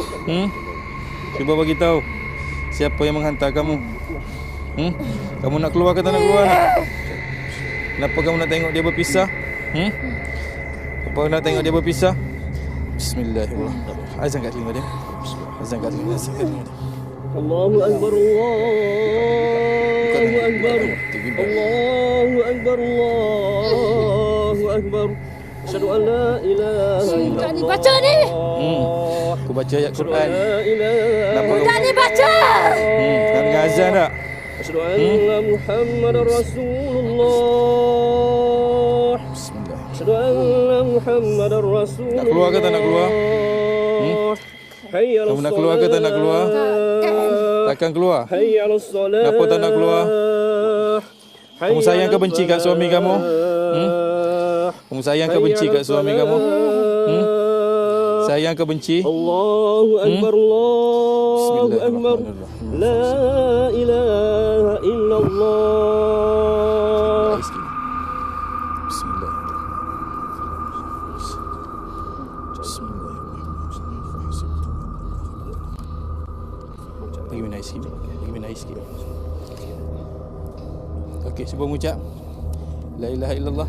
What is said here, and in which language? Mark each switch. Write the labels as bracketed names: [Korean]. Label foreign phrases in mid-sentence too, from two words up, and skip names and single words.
[Malay] Cuba bagi tahu. Siapa yang menghantar kamu? Kamu nak keluar ke tak nak keluar? Kenapa kamu nak tengok dia berpisah? Kenapa nak tengok dia berpisah? [Arabic] بسم الله الرحمن الرحيم. [Malay] Azan kat telinga dia. Azan kat telinga dia. [Arabic] الله أكبر، الله أكبر، الله أكبر، الله أكبر. أشهد أن لا إله إلا الله. [Malay] Tak dibaca ni. Aku baca ayat Quran. Kenapa Tak dibaca. Kan dengan azan tak? [Arabic] أشهد أن محمدا رسول الله. Bismillah. أشهد أن محمدا رسول الله. [Malay] Nak keluar ke tak nak keluar? [Arabic] حي على [Malay] Kamu nak keluar ke tak nak keluar? Takkan keluar? [Arabic] حي على الصلاة. [Malay] Kenapa tak nak keluar? Kamu sayang ke benci kat suami kamu? Kamu sayang ke benci kat suami kamu? Sayang ke benci? [Arabic] الله أكبر، الله أكبر. لا إله إلا الله. [Malay] Lagi naik sikit. Lagi naik sikit. Okey, cuba mengucap [Arabic] لا إله إلا الله.